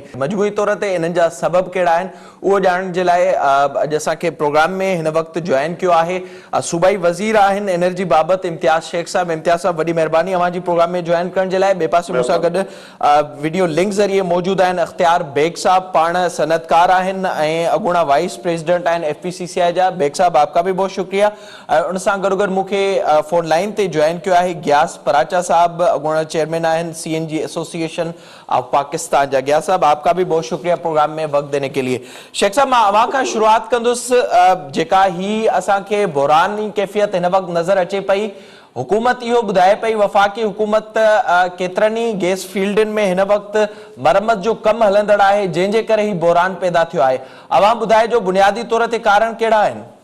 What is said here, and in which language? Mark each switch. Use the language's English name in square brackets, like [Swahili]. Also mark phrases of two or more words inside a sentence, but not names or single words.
[Sindhi] मजमूई तौर ते इन्हनि जा सबब कहिड़ा आहिनि उहो ॼाणण जे लाइ अॼु असांखे प्रोग्राम में हिन वक़्तु जॉइन कयो आहे सूबाई वज़ीर आहिनि एनर्जी बाबति इम्तियाज़ शेख साहब। इम्तियाज़ साहब, वॾी महिरबानी अवांजी प्रोग्राम में जॉइन करण जे लाइ। ॿिए पासे मूंसां गॾु [English] video link [Sindhi] ज़रिए मौजूदु आहिनि अख़्तियार बेग साहब, पाण सनअतकार आहिनि ऐं अॻूणा [English] vice president [Sindhi] आहिनि FPCCI जा। [Urdu] بیگ صاحب، آپ کا بھی بہت شکریہ. [Sindhi] उन सां गॾोगॾु मूंखे फोन लाइन ते जॉइन कयो आहे गियास पराचा साहब, अॻूणा चेयरमैन आहिनि CNG एसोसिएशन ऑफ पाकिस्तान जा। [Urdu] غیاث صاحب، آپ کا بھی بہت شکریہ پروگرام میں وقت دینے کے لیے. [Sindhi] शेख साहब, मां अवां खां शुरूआत कंदुसि। जेका ही असांखे बहरानी कैफ़ियत हिन वक़्तु नज़र अचे पई, हुकूमत इहो ॿुधाए पई, वफ़ाक़ी हुकूमत केतिरनि ई गैस फील्डनि में हिन वक़्तु मरम्मत जो कमु हलंदड़ आहे, जंहिंजे करे ही बहरान पैदा थियो आहे। अवां ॿुधाइजो बुनियादी तौर ते कारण कहिड़ा आहिनि?